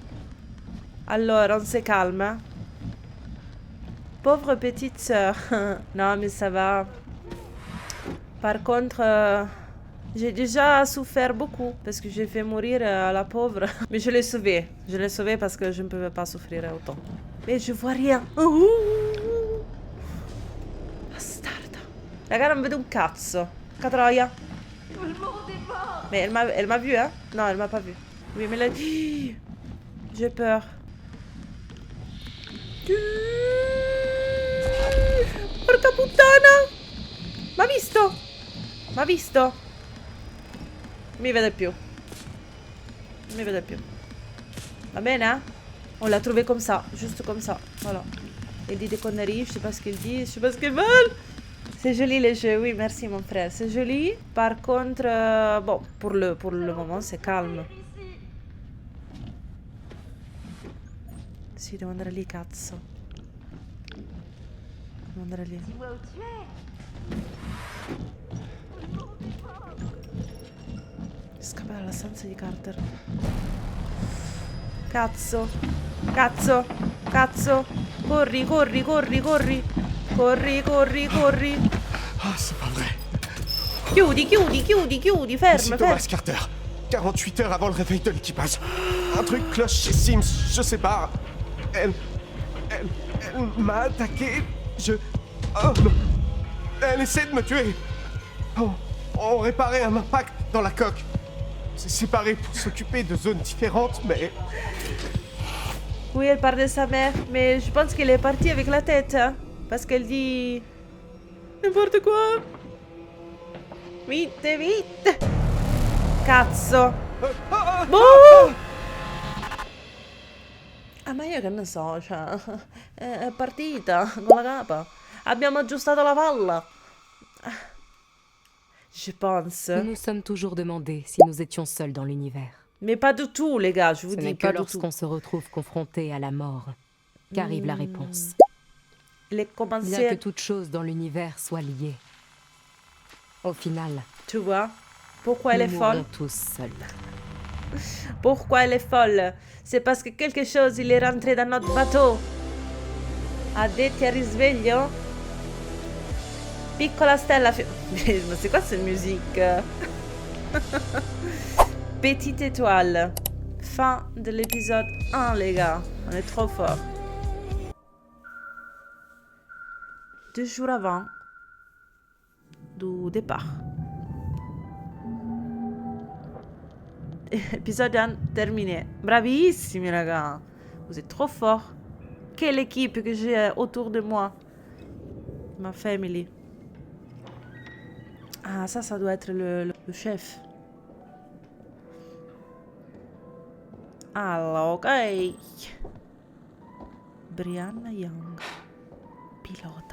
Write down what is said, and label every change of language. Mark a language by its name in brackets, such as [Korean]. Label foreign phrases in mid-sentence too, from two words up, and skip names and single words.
[French] Alors, on se calme. Hein? Pauvre petite sœur. Non, mais ça va. Par contre, j'ai déjà souffert beaucoup parce que j'ai fait mourir la pauvre. Mais je l'ai sauvée. Je l'ai sauvée parce que je ne pouvais pas souffrir autant. Mais je vois rien. [Italian] Bastarda. Raga, non vedo un cazzo. Catroia. [French] Tout le monde est mort. Mais elle m'a vu, hein? Non, elle m'a pas vu. Oui, mais là... J'ai peur. [Italian] Porca puttana! M'ha visto? M'ha visto? Mi vede più. Mi vede più. Va bene? [French] On l'a trouvé comme ça. Juste comme ça. Voilà. Il dit des conneries. Je sais pas ce qu'il dit. Je sais pas ce qu'il veut. C'est joli les jeux. Oui, merci mon frère. C'est joli. Par contre, bon, pour le moment, c'est calme. [Italian] Sì, devo andare lì, cazzo. Devo andare lì. [French] Dis-moi où tu es. [Italian] Scappa dalla stanza di Carter. Cazzo. Cazzo. Cazzo. Corri, corri, corri, corri. Corri, corri, corri. [French] Ah, c'est pas vrai. [Italian] Chiudi, chiudi, chiudi, chiudi, [French] Ici ferme, Thomas ferme. Carter. 48 heures avant le réveil de l'équipage. Un truc cloche chez Sims, je sais pas. Elle m'a attaqué. Oh non. Elle essaie de me tuer. On réparait un impact dans la coque. C'est séparé pour s'occuper de zones différentes, mais... Oui, elle parle de sa mère, mais je pense qu'elle est partie avec la tête, hein, parce qu'elle dit... N'importe quoi. Vite, vite. [Italian] Cazzo. Boh! Ah, ma io che ne so, cioè... È partita, con la capa. Abbiamo aggiustato la palla. [French] Je pense. Nous nous sommes toujours demandé si nous étions seuls dans l'univers. Mais pas du tout, les gars, je vous Ce dis, n'est que pas du tout. lorsqu'on se retrouve confronté à la mort qu'arrive la réponse. Il est commencé... Bien que toute chose dans l'univers soit liée. Au final, Tu vois? Pourquoi elle est nous folle? mourrons tous seuls. Pourquoi elle est folle? C'est parce que quelque chose, il est rentré dans notre bateau. [Italian] Addetti al risveglio? Piccola stella... [French] Ma c'est quoi cette musique? Petite étoile. Fin de l'épisode 1, les gars. On est trop fort. 2 jours avant du départ. Épisode 1 terminé. [Italian] Bravissimi, raga. [French] Vous êtes trop forts. Quelle équipe que j'ai autour de moi. Ma family. Ah, ça doit être le chef. Alors, ok. [Italian] Brianna Young. Pilota.